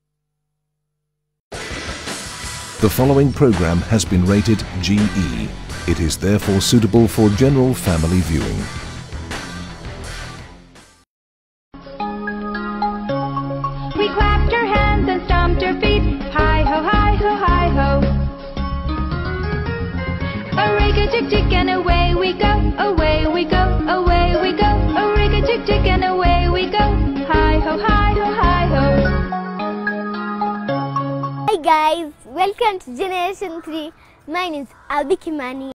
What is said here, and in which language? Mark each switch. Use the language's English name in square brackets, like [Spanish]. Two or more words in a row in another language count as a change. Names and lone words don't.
[English] The following program has been rated GE. It is therefore suitable for general family viewing. We clapped our hands and stomped our feet. Hi ho, hi ho, hi ho. A rig-a-tick-tick and away we go, away we go, away we go. A rig-a-tick-tick and away we go. Hi ho, hi ho, hi ho. Hi guys, welcome to Generation 3. My name is Albi Kimani.